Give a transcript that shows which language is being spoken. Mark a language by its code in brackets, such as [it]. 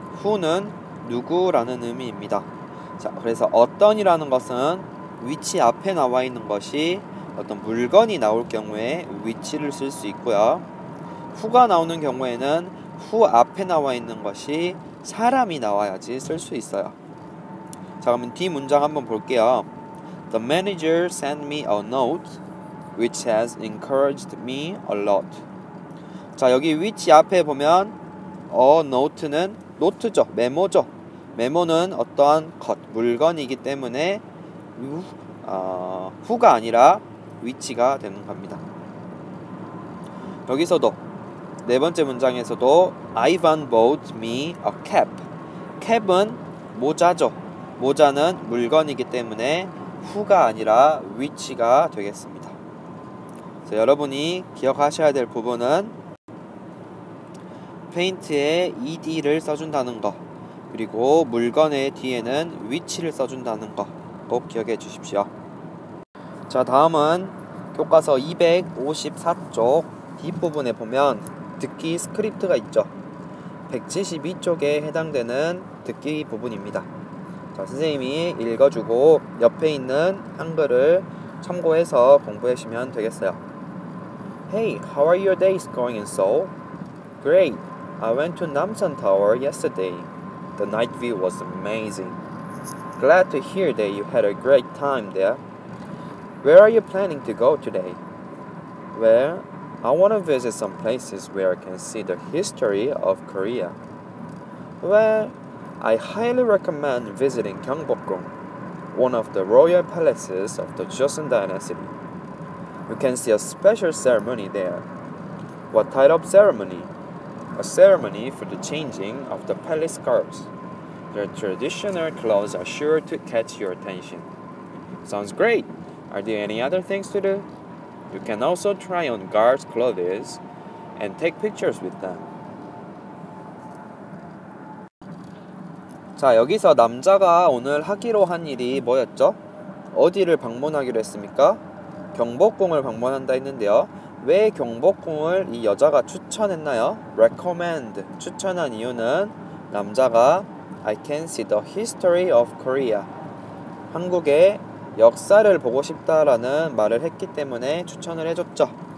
[ko] who는 누구라는 의미입니다. 자, 그래서 어떤이라는 것은 which 앞에 나와 있는 것이 어떤 물건이 나올 경우에 which를 쓸 수 있고요. who가 나오는 경우에는 who 앞에 나와 있는 것이 사람이 나와야지 쓸 수 있어요. 자, 그러면 뒤 문장 한번 볼게요. [en] The manager sent me a note which has encouraged me a lot. [ko] 자, 여기 which 앞에 보면 note는 노트죠, 메모죠. 메모는 어떠한 것, 물건이기 때문에 who가 아니라 which가 되는 겁니다. 여기서도 네 번째 문장에서도 [en] Ivan bought me a cap. [ko] cap은 모자죠. 모자는 물건이기 때문에 who가 아니라 which가 되겠습니다. 그래서 여러분이 기억하셔야 될 부분은 페인트에 ed를 써준다는 거, 그리고 물건의 뒤에는 which를 써준다는 거 꼭 기억해 주십시오. 자, 다음은 교과서 254쪽 뒷부분에 보면 듣기 스크립트가 있죠. 172쪽에 해당되는 듣기 부분입니다. 자, 선생님이 읽어주고 옆에 있는 한글을 참고해서 공부하시면 되겠어요. [en] Hey, how are your days going in Seoul? Great. I went to Namsan Tower yesterday. The night view was amazing. Glad to hear that you had a great time there. Where are you planning to go today? Well, I want to visit some places where I can see the history of Korea. Well, I highly recommend visiting Gyeongbokgung, one of the royal palaces of the Joseon Dynasty. You can see a special ceremony there. What type of ceremony? A ceremony for the changing of the palace guards. Their traditional clothes are sure to catch your attention. Sounds great! Are there any other things to do? You can also try on guards' clothes and take pictures with them. [ko] 자, 여기서 남자가 오늘 하기로 한 일이 뭐였죠? 어디를 방문하기로 했습니까? 경복궁을 방문한다 했는데요. 왜 경복궁을 이 여자가 추천했나요? recommend, 추천한 이유는 남자가 [en] I can see the history of Korea, [ko] 한국의 역사를 보고 싶다라는 말을 했기 때문에 추천을 해줬죠.